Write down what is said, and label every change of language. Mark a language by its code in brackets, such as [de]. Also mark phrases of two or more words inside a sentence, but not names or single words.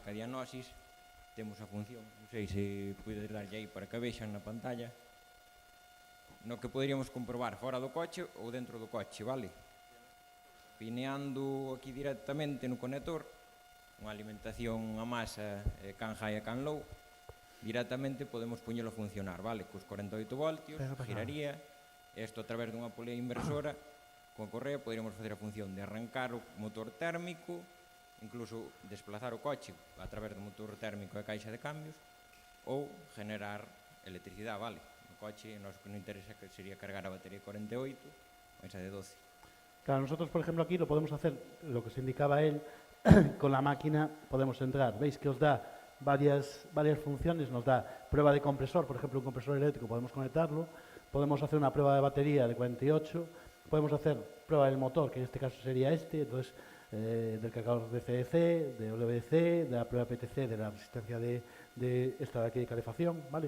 [gl] Ca diagnosis temos a función, non sei se podes darlle aí para que vexan na pantalla, no que poderíamos comprobar fora do coche ou dentro do coche, vale? Pineando aquí directamente no conector, unha alimentación a masa can high e can low, directamente podemos poñelo a funcionar, vale? Cos 48 voltios, giraría, isto a través dunha polea inversora, con correa poderíamos facer a función de arrancar o motor térmico, incluso desplazar o coche a través do motor térmico e caixa de cambios, ou generar electricidade, vale? No coche, nos que non interesa que sería cargar a batería 48, ou esa de 12. [es] Claro, nosotros, por ejemplo, aquí lo podemos hacer, lo que se indicaba él, con la máquina podemos entrar. Veis que os da varias funciones, nos da prueba de compresor, por ejemplo, un compresor eléctrico podemos conectarlo, podemos hacer una prueba de batería de 48, podemos hacer prueba del motor, que en este caso sería entonces del cargador de CDC, de WC, de la prueba PTC, de la resistencia de esta de aquí de calefacción, ¿vale?